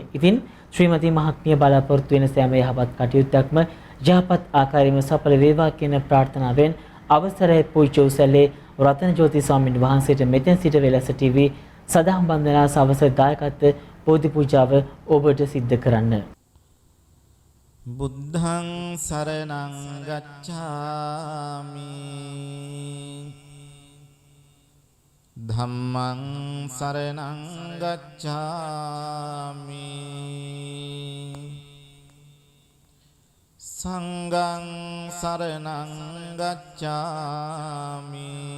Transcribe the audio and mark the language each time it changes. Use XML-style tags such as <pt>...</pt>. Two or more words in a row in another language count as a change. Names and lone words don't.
<si>ඉතින් ශ්‍රීමති මහත්මිය බලාපොරොත්තු වෙන සෑම යහපත් කටයුත්තක්ම යහපත් ආකාරයෙන්ම සඵල වේවා කියන ප්‍රාර්ථනාවෙන් අවසරයි පූජ්‍ය උසැලේ රතන ජෝති ස්වාමීන් වහන්සේට මෙතෙන් සිට වෙලස ටීවී සදාම් බන්ධනා සවස දායකත්ව බෝධි පූජාව ඔබට සිද්ධ කරන්න.</si> <pi>බුද්ධං සරණං ගච්ඡාමි ධම්මං සරණං ගච්ඡාමි සංඝං සරණං ගච්ඡාමි</pi>